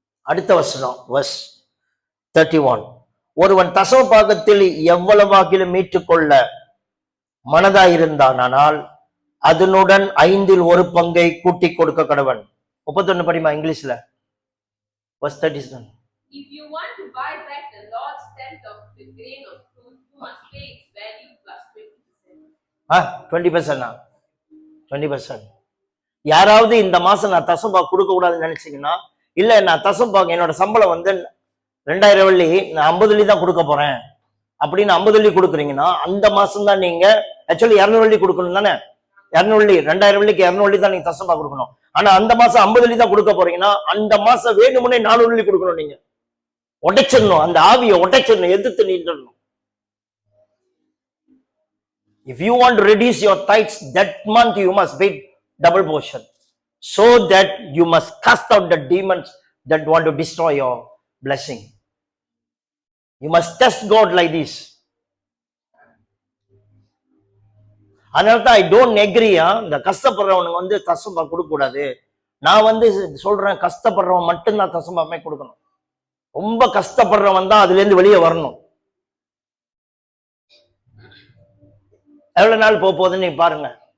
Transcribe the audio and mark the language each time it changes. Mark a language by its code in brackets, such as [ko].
[ta] அடுத்த வசனம் verse 31. ஒருவன் தசம பாகத்தில் எவ்வளவாகிலும் மீட்டுக்கொள்ள மனதாயிருந்தானால் அதனுடன் 1/5 கூட்டி கொடுக்க கடவன். 31 படிமா இங்கிலீஷ்ல. verse 37. [en] If you want to buy back the Lord's tenth of the grain of fruit, you must pay its value plus 20%. 20%. 20%. [ta] யாராவது இந்த மாசம் நான் தசம்பா கொடுக்க கூடாதுன்னு நினைச்சீங்கன்னா, இல்ல நான் தசம்பாங்க என்னோட சம்பளம் வந்து 2000 வெள்ளி, நான் 50 வெள்ளி தான் கொடுக்க போறேன் அப்படின்னு 50 வெள்ளி கொடுக்குறீங்கன்னா, அந்த மாசம் தான் நீங்க ஆக்சுவலி 200 வெள்ளி கொடுக்கணும் தானே. 200 வெள்ளி, 2000 வெள்ளிக்கு 200 வெள்ளி தான் நீங்க தசம்பா கொடுக்கணும். ஆனா அந்த மாசம் 50 வெள்ளி தான் கொடுக்க போறீங்கன்னா, அந்த மாசம் வேணுமுன்னே 400 வெள்ளி கொடுக்கணும். நீங்க உடைச்சிடணும், அந்த ஆவியை உடைச்சிடணும், எதிர்த்து நின்றணும். [en] If you want to reduce your tithes that month, you must pay double portion, so that you must cast out the demons that want to destroy your blessing. You must test God like this. [ta] அதனால்தான் [en] I don't agree. [ta] இந்த கஷ்டப்படுறவனுக்கு வந்து தசம்பா கொடுக்க கூடாது. நான் வந்து சொல்றேன், கஷ்டப்படுறவன் மட்டும்தான் தசம்பாமே கொடுக்கணும். ரொம்ப கஷ்டப்படுறவன் தான் அதுல இருந்து வெளியே வரணும். எவ்வளவு நாள் போகுதுன்னு நீ பாருங்க.